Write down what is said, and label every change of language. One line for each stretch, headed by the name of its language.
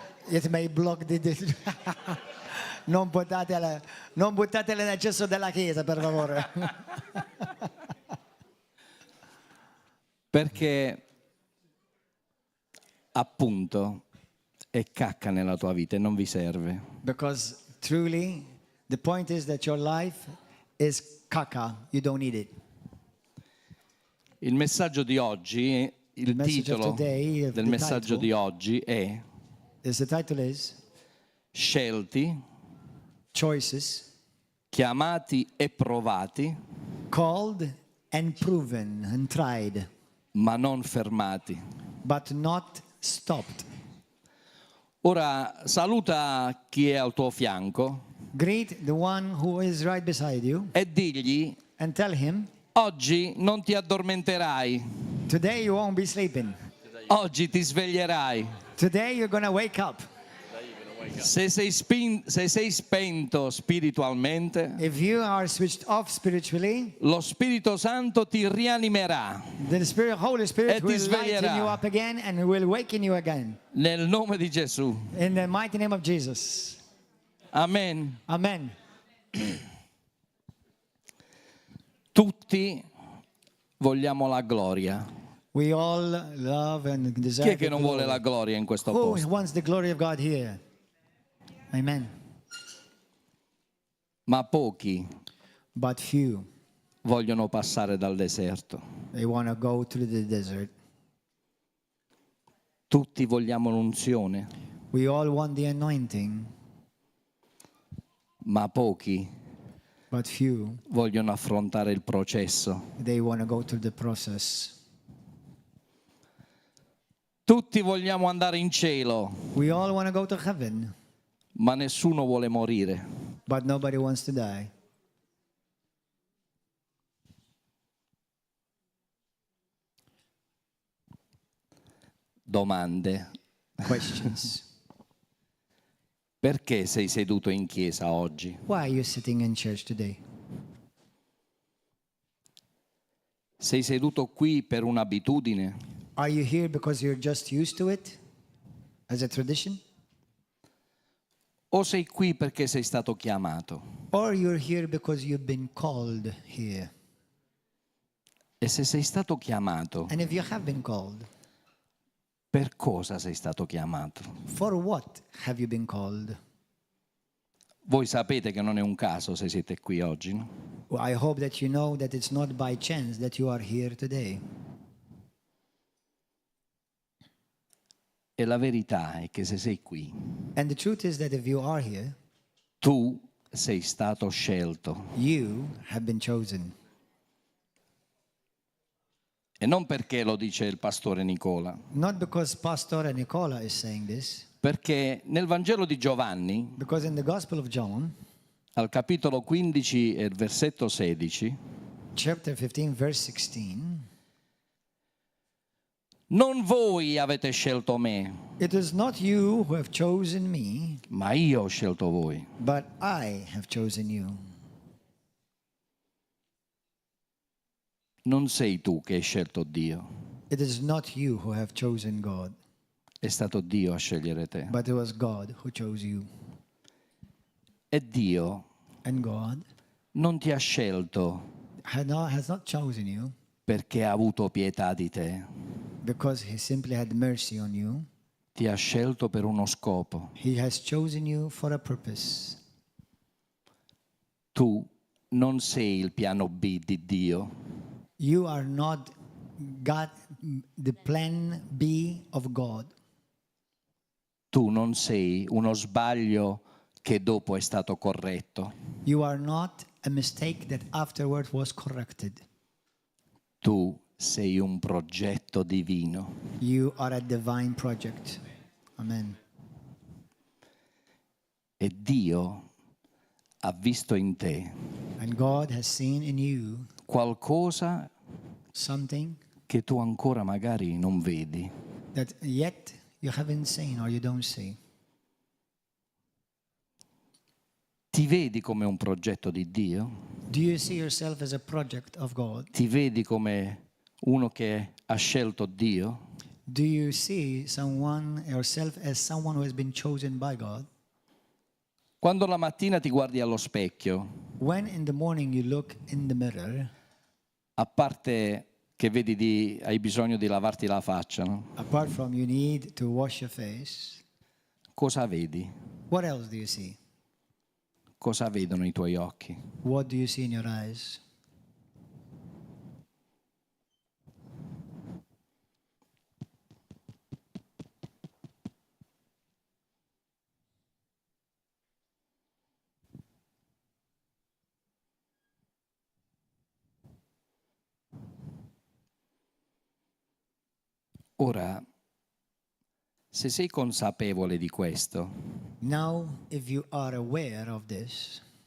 English: It may block the
Italian: non buttatele nel cesso della chiesa, per favore. Perché appunto è cacca nella tua vita e non vi serve.
English: Because truly, the point is that your life is caca. You don't need it.
Italian: Il messaggio di oggi, il
English: message of
Italian: titolo
English: today,
Italian: del
English: the
Italian: messaggio
English: title.
Italian: di oggi è
English: The title is
Italian: Scelti,
English: Choices,
Italian: chiamati e provati,
English: Called and Proven and Tried,
Italian: ma non fermati.
English: but not stopped.
Italian: Ora saluta chi è al tuo fianco
English: Greet the one who is right beside you
Italian: e digli:
English: and tell him,
Italian: oggi non ti addormenterai,
English: today you won't be sleeping.
Italian: oggi ti sveglierai.
English: Today you're going to wake up.
Italian: Se sei spento spiritualmente,
English: If you are switched off spiritually,
Italian: lo Spirito Santo ti rianimerà
English: the Holy
Italian: E
English: Spirit
Italian: ti
English: will
Italian: sveglierà.
English: lighten you up again and will waken you again.
Italian: nel nome di Gesù.
English: In the mighty name of Jesus.
Italian: Amen.
English: Amen.
Italian: Tutti vogliamo la gloria.
English: We all love and
Italian: Chi
English: desire
Italian: è che
English: the
Italian: non vuole la
English: glory.
Italian: gloria in questo
English: Who
Italian: posto?
English: wants the glory of God here? Amen.
Italian: Ma pochi
English: But few,
Italian: vogliono passare dal deserto.
English: they want to go through the desert.
Italian: Tutti vogliamo l'unzione,
English: We all want the anointing,
Italian: ma pochi
English: but few,
Italian: vogliono affrontare il processo.
English: they want to go through the process.
Italian: Tutti vogliamo andare in cielo,
English: We all want to go to heaven,
Italian: ma nessuno vuole morire.
English: but nobody wants to die.
Italian: Domande.
English: Questions.
Italian: Perché sei seduto in chiesa oggi?
English: Why are you sitting in church today?
Italian: Sei seduto qui per un'abitudine?
English: Are you here because you're just used to it as a tradition?
Italian: O sei qui perché sei stato chiamato?
English: Or you're here because you've been called here?
Italian: E se sei stato chiamato,
English: And if you have been called,
Italian: per cosa sei stato chiamato?
English: for what have you been called?
Italian: Voi sapete che non è un caso se siete qui oggi, no?
English: Well, I hope that you know that it's not by chance that you are here today.
Italian: E la verità è che se sei qui,
English: And the truth is that if you are here,
Italian: tu sei stato scelto.
English: you have been chosen.
Italian: E non perché lo dice il pastore Nicola,
English: Not because Pastor Nicola is saying this,
Italian: perché nel Vangelo di Giovanni,
English: because in the Gospel of John,
Italian: al capitolo 15 e il versetto 16,
English: chapter 15, verse 16,
Italian: non voi avete scelto me,
English: it is not you who have chosen me,
Italian: ma io ho scelto voi.
English: but I have chosen you.
Italian: Non sei tu che hai scelto Dio,
English: It is not you who have chosen God,
Italian: è stato Dio a scegliere te.
English: but it was God who chose you.
Italian: E Dio
English: And God
Italian: non ti ha scelto
English: has not chosen you
Italian: perché ha avuto pietà di te,
English: because He simply had mercy on you.
Italian: ti ha scelto per uno scopo.
English: He has chosen you for a purpose.
Italian: Tu non sei il piano B di Dio,
English: You are not God, the plan B of God.
Italian: tu non sei uno sbaglio che dopo è stato corretto,
English: You are not a mistake that afterward was corrected.
Italian: tu sei un progetto divino.
English: You are a divine project. Amen.
Italian: E Dio ha visto in te
English: And God has seen in you
Italian: qualcosa
English: something
Italian: che tu ancora magari non vedi.
English: that yet you haven't seen or you don't see.
Italian: Ti vedi come un progetto di Dio?
English: Do you see yourself as a project of God?
Italian: Ti vedi come uno che ha scelto Dio?
English: Do you see yourself as someone who has been chosen by God?
Italian: Quando la mattina ti guardi allo specchio,
English: When in the morning you look in the mirror,
Italian: a parte che hai bisogno di lavarti la faccia, no?
English: apart from you need to wash your face,
Italian: Cosa vedi?
English: what else do you see?
Italian: Cosa vedono i tuoi occhi?
English: What do you see in your eyes?
Italian: Ora, se sei consapevole di questo,
English: Now, if you are aware of this,